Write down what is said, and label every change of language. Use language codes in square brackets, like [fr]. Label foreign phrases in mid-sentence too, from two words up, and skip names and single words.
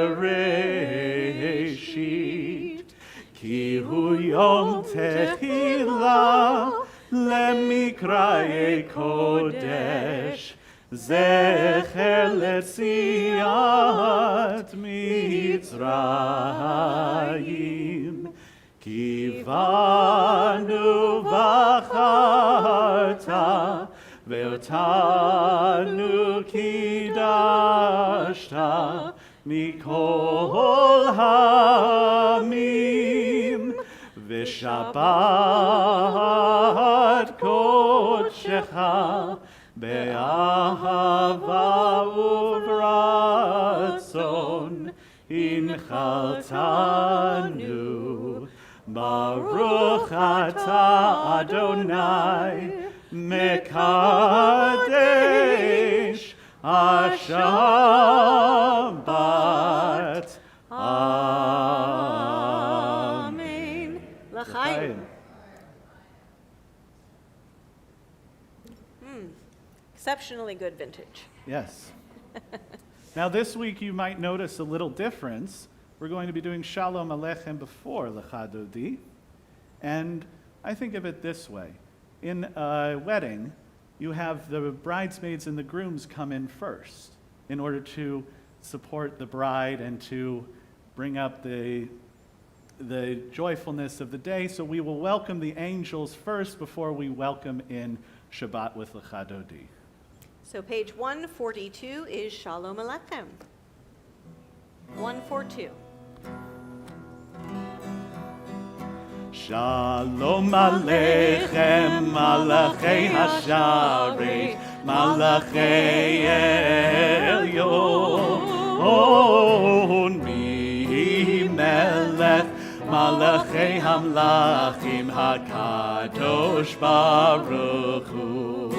[he] וראשית כי הוא יום תחילה למקראי קודש זכר ליציאת מצרים כי בנו בחרת ואותנו קידשת מכל העמים ושבת קדשך באהבה וברצון הנחלתנו. ברוך אתה אדני מקדש שבת. Amen. L'chaim. [en] Exceptionally good vintage. Yes. Now this week you might notice a little difference. We're going to be doing Shalom Aleichem before Lecha Dodi. And I think of it this way. In a wedding, you have the bridesmaids and the grooms come in first in order to support the bride and to bring up the joyfulness of the day. So we will welcome the angels first before we welcome in Shabbat with Lecha Dodi. So page 142 is Shalom Aleichem. 142. [he] שלום עליכם, מלאכי השרת, מלאכי עליון, ממלך, מלכי המלכים, הקדוש ברוך הוא.